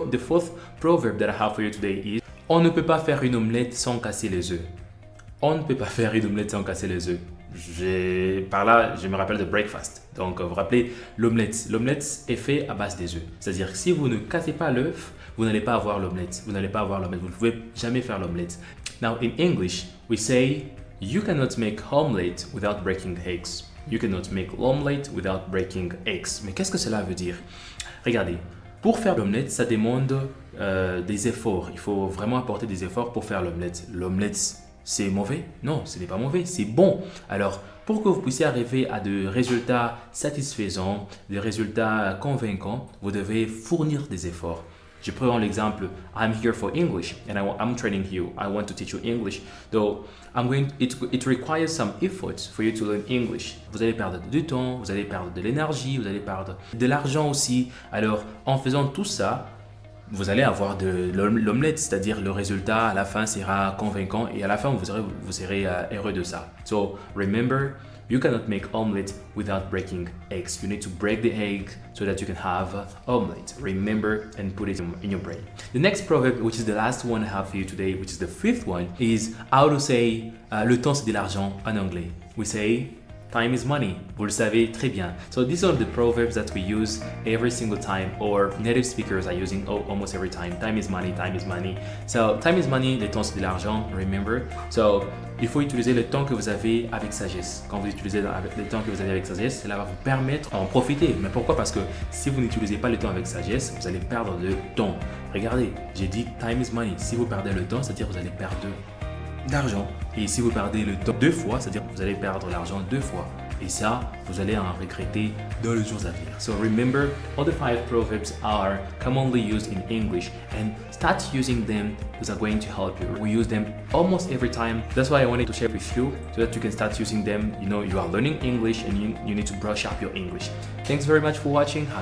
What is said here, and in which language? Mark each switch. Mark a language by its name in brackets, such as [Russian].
[English] The fourth proverb that I have for you today is, [French] on ne peut pas faire une omelette sans casser les œufs. On ne peut pas faire une omelette sans casser les œufs. Par là, je me rappelle de breakfast. Donc vous vous rappelez l'omelette. L'omelette est faite à base des œufs. C'est-à-dire que si vous ne cassez pas l'œuf, vous n'allez pas avoir l'omelette. Vous n'allez pas avoir l'omelette. Vous ne pouvez jamais faire l'omelette. [English] Now in English, we say, you cannot make omelette without breaking eggs. You cannot make omelette without breaking eggs. [French] Mais qu'est-ce que cela veut dire? Regardez, pour faire l'omelette, ça demande des efforts. Il faut vraiment apporter des efforts pour faire l'omelette. L'omelette, c'est mauvais? Non, ce n'est pas mauvais, c'est bon. Alors, pour que vous puissiez arriver à des résultats satisfaisants, des résultats convaincants, vous devez fournir des efforts. Je prends l'exemple, [English] I'm here for English and I'm training you. I want to teach you English. Though it requires some effort for you to learn English. [French] Vous allez perdre du temps, vous allez perdre de l'énergie, vous allez perdre de l'argent aussi. Alors, en faisant tout ça, vous allez avoir de l'omelette, c'est-à-dire le résultat à la fin sera convaincant et à la fin vous serez heureux de ça. [English] So remember, you cannot make omelette without breaking eggs. You need to break the egg so that you can have omelette. Remember and put it in your brain. The next proverb, which is the last one I have for you today, which is the fifth one, is how to say [French] le temps c'est de l'argent en anglais. [English] We say time is money. [French] Vous le savez très bien. [English] So these are the proverbs that we use every single time, or native speakers are using almost every time. Time is money, time is money. So time is money, [French] le temps c'est de l'argent, remember. So il faut utiliser le temps que vous avez avec sagesse. Quand vous utilisez le temps que vous avez avec sagesse, cela va vous permettre d'en profiter. Mais pourquoi? Parce que si vous n'utilisez pas le temps avec sagesse, vous allez perdre le temps. Regardez, j'ai dit [English] time is money. [French] Si vous perdez le temps, c'est-à-dire que vous allez perdre d'argent. Et si vous perdez le temps 2 fois, c'est-à-dire que vous allez perdre l'argent 2 fois. Et ça, vous allez en regretter dans les jours à venir. [English] So remember, all the 5 proverbs are commonly used in English, and start using them because they're going to help you. We use them almost every time. That's why I wanted to share with you so that you can start using them. You know, you are learning English and you need to brush up your English. Thanks very much for watching.